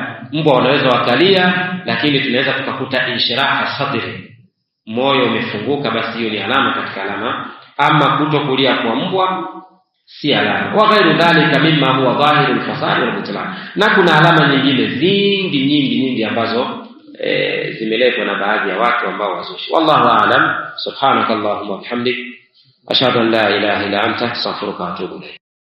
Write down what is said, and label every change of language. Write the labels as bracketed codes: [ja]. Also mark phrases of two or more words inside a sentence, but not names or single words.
[sw] Mbwa wanaweza wakalia, lakini tunaweza tukakuta [ar] انشراح صدر, [sw] moyo umefunguka, basi hiyo ni alama katika alama. Ama kutokulia kwa mbwa si alama. [ar] وغير ذلك مما هو ظاهر الفساد والبطلان, [sw] na kuna alama nyingine nyingi ambazo zimeletwa na baadhi ya watu ambao wazushi. [ar] والله أعلم. سبحانك اللهم وبحمدك أشهد أن لا إله إلا أنت أستغفرك وأتوب إليك.